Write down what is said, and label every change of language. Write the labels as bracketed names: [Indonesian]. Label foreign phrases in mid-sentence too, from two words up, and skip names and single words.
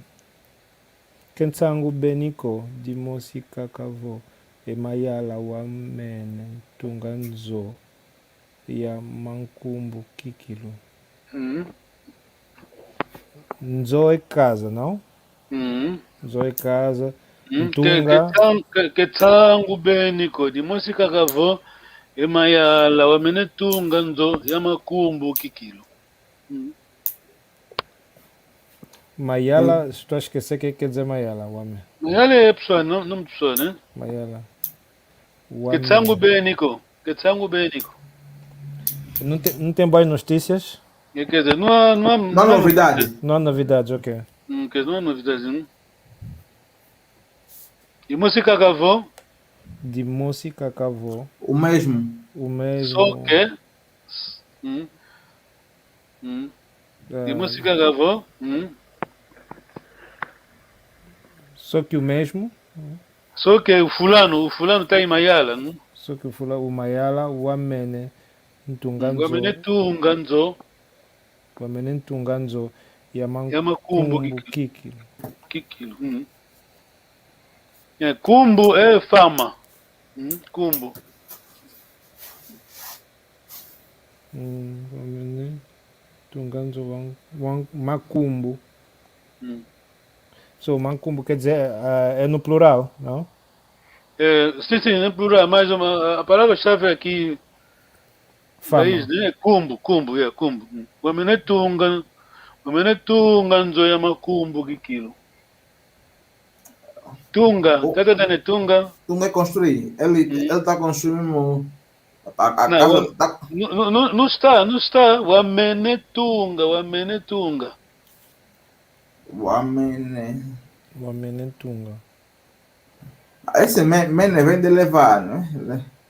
[Kongo] Kentsangu Beniko, de Mosika Kavo. E Mayala Wamene, Tunganzo. Ya Mankumbu Kikilo. Uhum. [Portuguese] Nzo é casa, não? Uhum. Nzo é casa. [Kongo] Ntunga. Ketsangu beniko di musika kavo emayala wamene tunga nzo ya makumbu kikilo. Mayala, [Portuguese] estou a esquecer o que quer dizer Mayala, Wame. Mayala é pessoa, não pessoa, né? [Kongo] Mayala. Ketsangu beniko. Ketsangu beniko. [Portuguese] Não tem boas notícias? Quer dizer, não há novidade. Não há novidades, ok. Quer dizer, não há novidade, né? [Kongo] E música kavo? De música Kavo. [Portuguese] O mesmo. O mesmo. Só que. [Kongo] De música kavo? [Portuguese] Só que o mesmo. Só que o fulano está em Mayala, não? Só que o Mayala, o Amene, Ntunganzo. O Amene Tunganzo. [Kongo] O Amene Ntunganzo. Yamakumbu Kikilo. [Portuguese] Kikilo. Kumbu é fama. [Kongo] Kumbu. Amene Tunganzo Makumbu. [Portuguese] So, Mankumbu quer dizer, é no plural, não? Sim, no plural, mas a palavra-chave aqui Fama. né? Kumbu. O Amene Tunganzo é [Kongo] Makumbu Kikilo. Tunga, cada dane Tunga. [Portuguese] Tunga é construir. Ele está construindo a casa. Não está. O Amene Tunga. O Amene. [Kongo] Tunga. [Portuguese] Esse mene vem de levar, né?